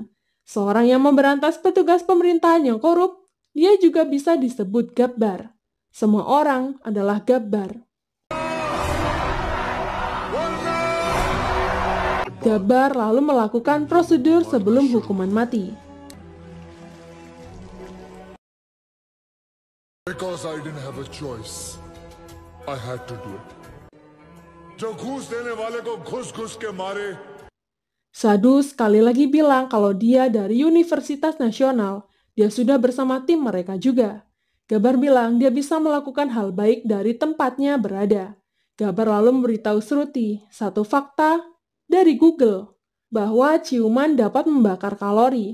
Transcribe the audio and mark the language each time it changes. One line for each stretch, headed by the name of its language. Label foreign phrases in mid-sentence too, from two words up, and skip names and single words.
Indonesian: Seorang yang memberantas petugas pemerintahan yang korup, dia juga bisa disebut Gabbar. Semua orang adalah Gabbar. Gabbar lalu melakukan prosedur sebelum hukuman mati.
English: Because I didn't have a choice, I had to do it.
Hindi: जो घूस देने वाले को घुस-घुस के मारे.
Indonesian: Sadhu sekali lagi bilang kalau dia dari Universitas Nasional, dia sudah bersama tim mereka juga. Gabbar bilang dia bisa melakukan hal baik dari tempatnya berada. Gabbar lalu memberitahu Shruti satu fakta dari Google, bahwa ciuman dapat membakar kalori.